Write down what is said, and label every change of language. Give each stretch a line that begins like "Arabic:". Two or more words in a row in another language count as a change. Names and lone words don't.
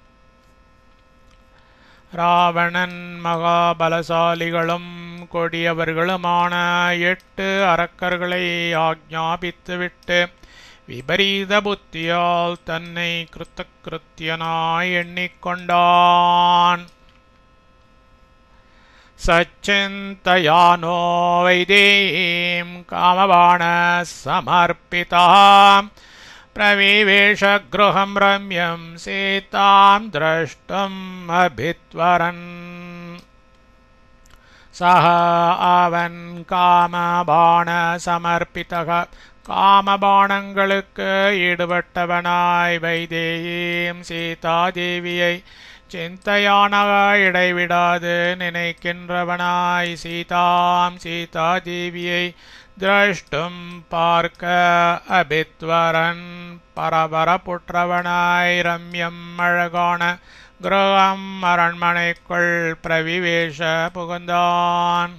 Tamil: ராவணன் மகாபலசாலிகளும் கொடியவர்களுமான 8 அரக்கர்களை ஆக்ஞாபித்துவிட்டு விபரீத புத்தியால் தன்னை கிருத்தகிருத்தியனாய் எண்ணிக்கொண்டான்.
Sanskrit: सचिन्तयानो वैदेहीम् कामबाण समर्पितः प्रविवेश गृहं रम्यं सीतां द्रष्टुम् अभित्वरन्.
Tamil: सः அவன்
Sanskrit: कामबाण समर्पितः
Tamil: காமபாணங்களுக்கு ஈடுபட்டவனாய் வைதேயீம் சீதாதேவியை சிந்தையானக இடைவிடாது நினைக்கின்றவனாய் சீதாதேவியை द्रष्टुम பார்க்க அபித்வரன் பரபரப்புற்றவனாய் ரம்யம் அழகான கிரகம் அரண்மனைக்குள் பிரவிவேஷ புகுந்தான்.